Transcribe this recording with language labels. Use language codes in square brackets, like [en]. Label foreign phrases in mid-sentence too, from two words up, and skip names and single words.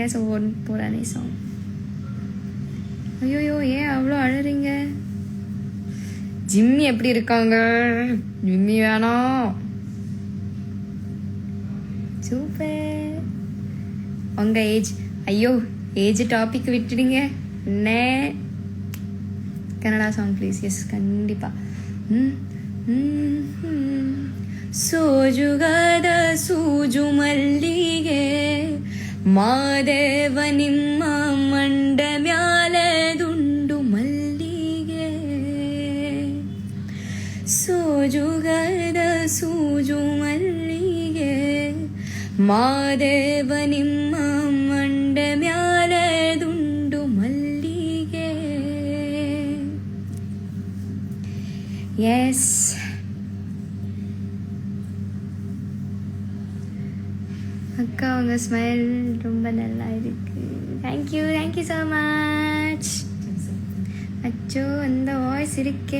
[ta] ஸோ போரானே சாங். ஐயோ ஏன் அவ்வளோ அழறீங்க? ஜிம்மி எப்படி இருக்காங்க? ஜிம்மி வேணாம். சூப்பர். உங்க ஏஜ்? ஐயோ ஏஜ் டாபிக் விட்டுடுங்க. [en] என்ன Kannada song please. Yes ಖಂಡಿತ. [kn] ಸೋಜುಗದ ಸೂಜು ಮಲ್ಲಿಗೆ ಮಾದೇವ ನಿಮ್ಮ ಮಂಡ ಮ್ಯಾಲೆ ದುಂಡು ಮಲ್ಲಿಗೆ. ಸೋಜುಗದ ಸೂಜು ಮಲ್ಲಿಗೆ ಮಾದೇವ ನಿಮ್ಮ ಮಂಡ ಮ್ಯಾಲೆ ದುಂಡು ಮಲ್ಲಿಗೆ. [ta] எஸ் அக்கா உங்க ஸ்மைல் ரொம்ப நல்லா இருக்கு. [en] thank you so much. [ta] அச்சோ அந்த வாய்ஸ் இருக்கே.